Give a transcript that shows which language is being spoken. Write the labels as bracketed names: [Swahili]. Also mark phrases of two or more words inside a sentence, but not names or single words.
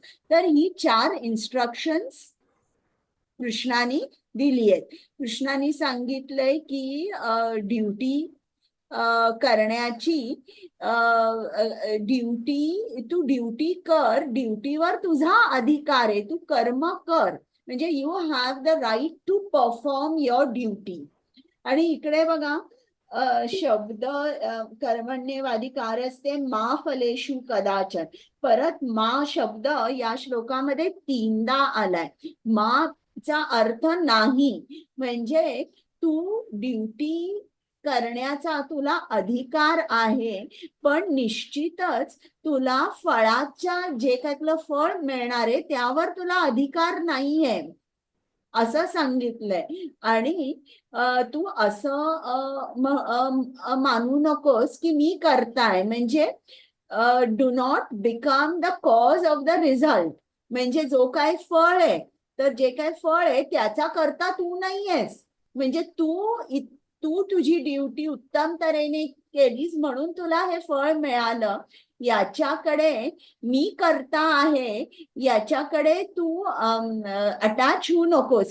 [Marathi] तर ही 4 इन्स्ट्रक्शन्स कृष्णाने दिली आहेत. कृष्णाने सांगितलंय की ड्युटी करण्याची, तू ड्युटी कर, ड्युटीवर तुझा अधिकार आहे, तू कर्म कर, म्हणजे [English] you have the right to perform your duty. [Marathi] आणि इकडे बघा शब्द [Sanskrit] कर्मण्येवाधिकारस्ते मा फलेषु कदाचन, [Marathi] परत मा शब्द या श्लोकामध्ये 3दा आलाय. माचा अर्थ नाही, म्हणजे तू ड्युटी करण्याचा तुला अधिकार आहे, पण निश्चितच तुला फळाच्या, जे काही तुला फळ मिळणार आहे त्यावर तुला अधिकार नाहीये असं सांगितलंय. आणि तू असं मानू नकोस की मी करताय, म्हणजे [English] do not become the cause of the result, [Marathi] म्हणजे जो काय फळ आहे, तर जे काय फळ आहे त्याचा करता तू नाहीयेस. म्हणजे तू तुझी ड्युटी उत्तम तऱ्हेने केलीस म्हणून तुला हे फळ मिळालं, याच्याकडे मी करता आहे याच्याकडे तू अटॅच होऊ नकोस.